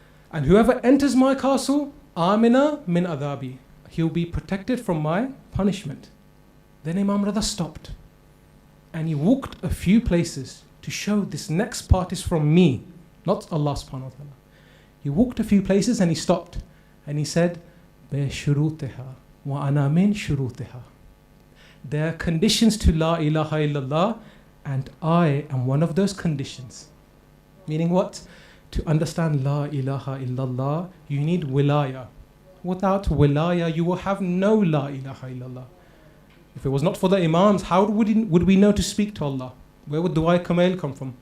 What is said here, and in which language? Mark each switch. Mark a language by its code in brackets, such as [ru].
[en] And whoever enters my castle, [ar] amina min adabi, [en] he'll be protected from my punishment. Then Imam Raza stopped. And he walked a few places to show this next part is from me, not Allah subhanahu wa ta'ala. He walked a few places and he stopped. [ar] And he said, بِشُرُوتِهَا وَأَنَا مِن شُرُوتِهَا. [en] There are conditions to La ilaha illallah, and I am one of those conditions. Meaning what? To understand La ilaha illallah, you need wilaya. Without wilaya, you will have no La ilaha illallah. If it was not for the Imams, how would we know to speak to Allah? Where would Dua Kamal come from?